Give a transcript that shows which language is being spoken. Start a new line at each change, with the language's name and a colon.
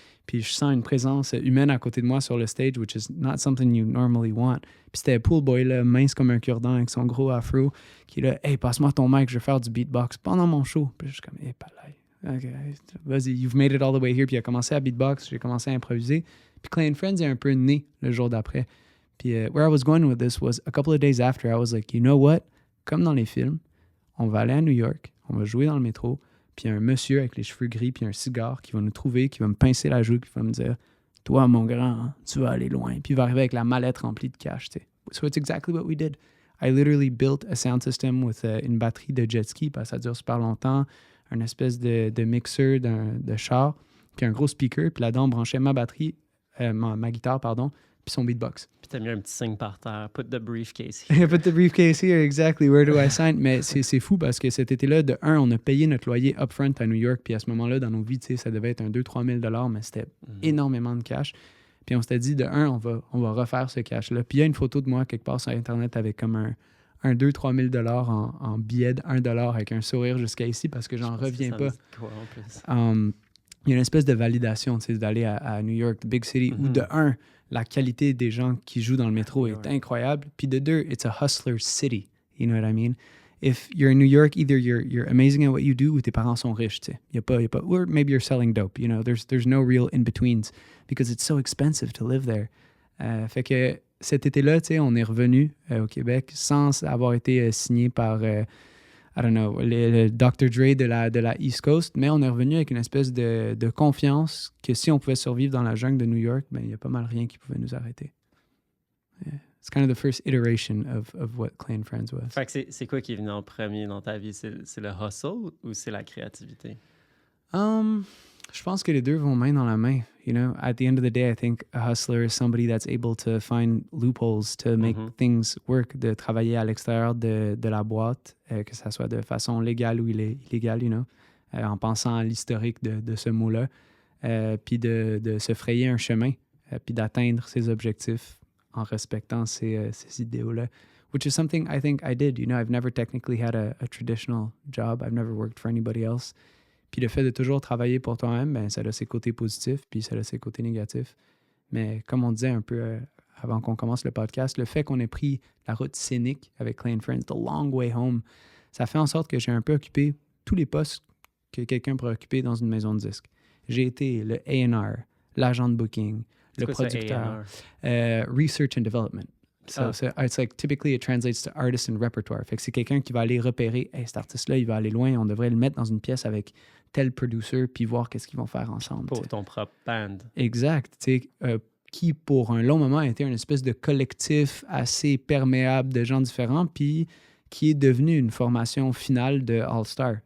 French: Puis je sens une présence humaine à côté de moi sur le stage,
English: which is not something you normally want.
French: Puis c'était Poolboy, là, mince comme un cure-dent avec son gros afro, qui est là, « Hey, passe-moi ton mic, je vais faire du beatbox pendant mon show. » Puis je suis comme « Hey, palais. OK, vas-y,
English: you've made it all the way here.
French: » Puis il a commencé à beatbox, j'ai commencé à improviser. Puis Clay & Friends est un peu né le jour d'après.
English: Puis where I was going with this was a couple of days after, I was like, you know what?
French: Comme dans les films, on va aller à New York, on va jouer dans le métro, puis il y a un monsieur avec les cheveux gris puis un cigare qui va nous trouver, qui va me pincer la joue, qui va me dire « Toi, mon grand, tu vas aller loin. » Puis il va arriver avec la mallette remplie de cash, tu sais.
English: So it's exactly what we did. I literally built a sound system with
French: une batterie de jet ski, parce que ça dure super longtemps, une espèce de mixeur de char, puis un gros speaker, puis là-dedans, on branchait ma batterie, ma guitare, pardon, puis son beatbox. Puis t'as mis un petit signe par terre.
English: Put the briefcase here. Put the briefcase here, exactly. Where do I sign?
French: Mais c'est fou parce que cet été-là, de un, on a payé notre loyer upfront à New York, puis à ce moment-là, dans nos vies, ça devait être un 2-3 000 $, mais c'était énormément de cash. Puis on s'était dit, de un, on va refaire ce cash-là. Puis il y a une photo de moi quelque part sur Internet avec comme un 2-3 000 $ en billets de 1 $ avec un sourire jusqu'à ici parce que j'en reviens pas. Quoi, en plus? Il y a une espèce de validation d'aller à New York,
English: the big city,
French: où de un, la qualité des gens qui jouent dans le métro est incroyable.
English: Puis de deux, it's a hustler city. You know what I mean? If you're in New York, either you're amazing at what you do
French: ou tes parents sont riches. Il y a pas,
English: or maybe you're selling dope. You know, there's no real in-betweens because it's so expensive to live there.
French: Fait que cet été-là, on est revenu au Québec sans avoir été signé par,
English: I don't know,
French: le Dr. Dre de la East Coast, mais on est revenu avec une espèce de confiance que si on pouvait survivre dans la jungle de New York, ben il y a pas mal rien qui pouvait nous arrêter.
English: Yeah. It's kind of the first iteration of what Clay and Friends was.
French: Fait que c'est quoi qui est venu en premier dans ta vie? C'est le hustle ou c'est la créativité? Je pense que les deux vont main dans la main.
English: You know, at the end of the day, I think a hustler is somebody that's able to find loopholes to make things work,
French: de travailler à l'extérieur de la boîte, que ça soit de façon légale ou illégale,
English: you know,
French: en pensant à l'historique de ce mot-là, puis de se frayer un chemin, puis d'atteindre ses objectifs en respectant ces idéaux-là,
English: which is something I think I did. You know, I've never technically had a traditional job. I've never worked for anybody else.
French: Puis le fait de toujours travailler pour toi-même, ben, ça a ses côtés positifs, puis ça a ses côtés négatifs. Mais comme on disait un peu avant qu'on commence le podcast, le fait qu'on ait pris la route scénique avec Clay and Friends,
English: the long way home,
French: ça fait en sorte que j'ai un peu occupé tous les postes que quelqu'un pourrait occuper dans une maison de disques. J'ai été le A&R, l'agent de booking, le producteur,
English: research and development. So it's like typically it translates to artist and repertoire.
French: Fait que c'est quelqu'un qui va aller repérer, hey, cet artiste-là, il va aller loin, on devrait le mettre dans une pièce avec tel producer puis voir qu'est-ce qu'ils vont faire ensemble. Pour ton propre band. Exact. Qui, pour un long moment, a été une espèce de collectif assez perméable de gens différents, puis qui est devenu une formation finale de All-Star.